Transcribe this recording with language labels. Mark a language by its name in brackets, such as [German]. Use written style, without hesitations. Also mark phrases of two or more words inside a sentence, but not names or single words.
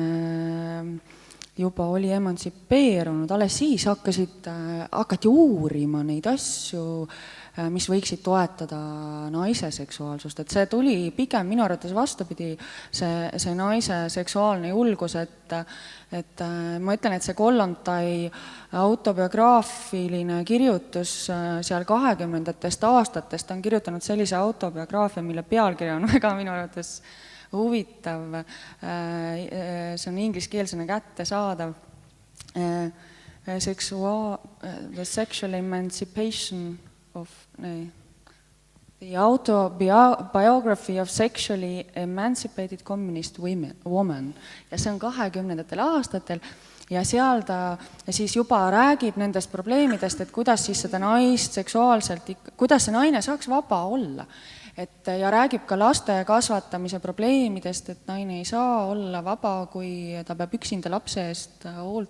[Estonian] juba oli emantsipeerunud, alles siis hakati uurima neid asju, mis võiksid toetada naise seksuaalsust, et see tuli pigem minu arvates vastupidi, see naise seksuaalne julgus, et ma ütlen, et see Kollontai autobiograafiline kirjutus seal 20. aastatest, ta on kirjutanud sellise autobiograafia, mille pealkiri on väga minu arvates huvitav, see on ingliskeelsena kättesaadav, [English] The Sexual Emancipation of the Autobiography of Sexually Emancipated Communist Woman [Estonian] ja see on 20. aastatel ja seal ta siis juba räägib nendest probleemidest, et kuidas siis seda naist seksuaalselt, kuidas see naine saaks vaba olla. Ja räägib ka laste kasvatamise probleemidest, et naine ei saa olla vaba, kui ta peab üksinda lapse eest hoolt